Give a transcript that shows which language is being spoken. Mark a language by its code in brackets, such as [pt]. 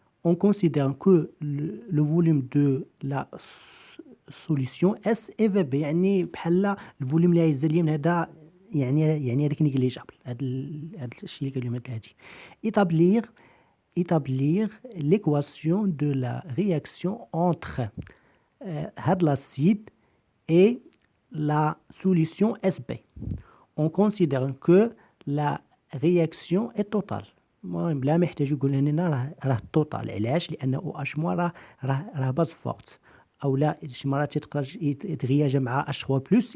[fr] On considère que le volume de la solution S est VB. [ar] يعني بحال الفوليوم اللي غيزال ليا من هذا، يعني هذاك نيجليجابل. هذا الشيء اللي قال لهم هادي. [fr] établir l'équation de la réaction entre [ar] هاد [fr] l'acide et la solution SB. On considère que la réaction est totale. [ar] المهم بلا ما يحتاج يقول لنا راه توتال. علاش؟ لان OH- راه [fr] باز فورت، [ar] او لا شي مرات تقدر يتغياج مع H3+.